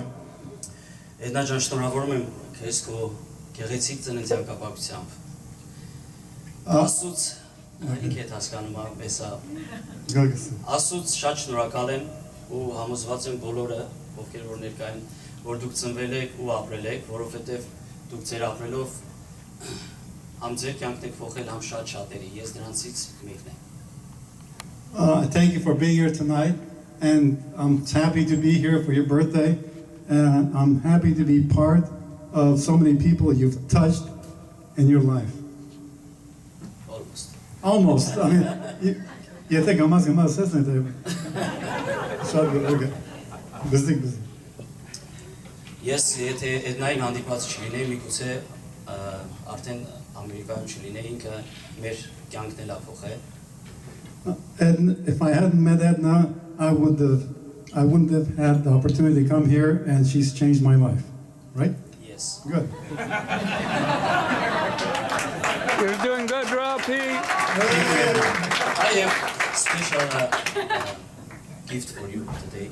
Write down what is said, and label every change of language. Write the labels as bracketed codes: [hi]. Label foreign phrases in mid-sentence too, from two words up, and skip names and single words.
[hy] Edna ջան, շնորհավորում եմ քեզ քո գեղեցիկ ծննդյան կապակցությամբ։ Աստծուց ինքդ հասկանում եմ, էսա։ Աստծուց շատ շնորհակալ եմ ու համոզված եմ բոլորը, ովքեր որ ներկա են, որ դուք ծնվել եք ու ապրել եք, որովհետև դուք ձեր ապրելով համ ձեր կյանքն եք փոխել, համ շատ շատերի, ես դրանցից մեկն եմ։ [en] Thank you for being here tonight, and I'm happy to be here for your birthday, and I'm happy to be part of so many people you've touched in your life. Almost. Almost. I mean, you think I'm asking about this, okay. Busy. [hy] Ես եթե Edna-ին հանդիպած չլինեի, միգուցե արդեն Ամերիկայում չլինեի, ինքը մեր կյանքն էլ ափոխել։ [en] And if I hadn't met Edna, I wouldn't have had the opportunity to come here, and she's changed my life. Right? Yes. Good. You're doing good, Rob P. I have special gift for you today.